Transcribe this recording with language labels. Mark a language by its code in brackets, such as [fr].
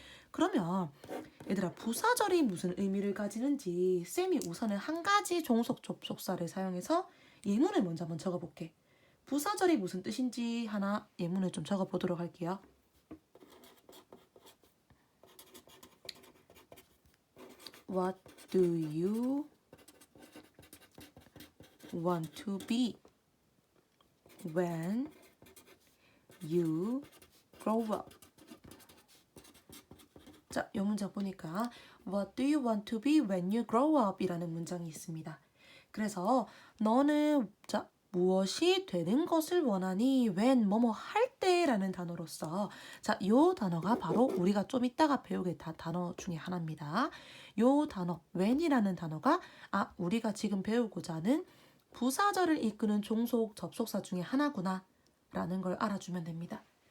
[ko] 그러면 얘들아, 부사절이 무슨 의미를 가지는지 쌤이 우선은 한 가지 종속 접속사를 사용해서 예문을 먼저 한번 적어볼게. 부사절이 무슨 뜻인지 하나 예문을 좀 적어보도록 할게요. [en] What do you want to be when you grow up? [ko] 자, 이 문장 보니까 [en] What do you want to be when you grow up? [ko] 이라는 문장이 있습니다. 그래서 너는 자, 무엇이 되는 것을 원하니? when 뭐뭐 할 때라는 단어로서 자, 요 단어가 바로 우리가 좀 이따가 배우게 단어 중에 하나입니다. 요 단어 when이라는 단어가 우리가 지금 배우고자 하는 부사절을 이끄는 종속 접속사 중에 하나구나 라는 걸 알아주면 됩니다.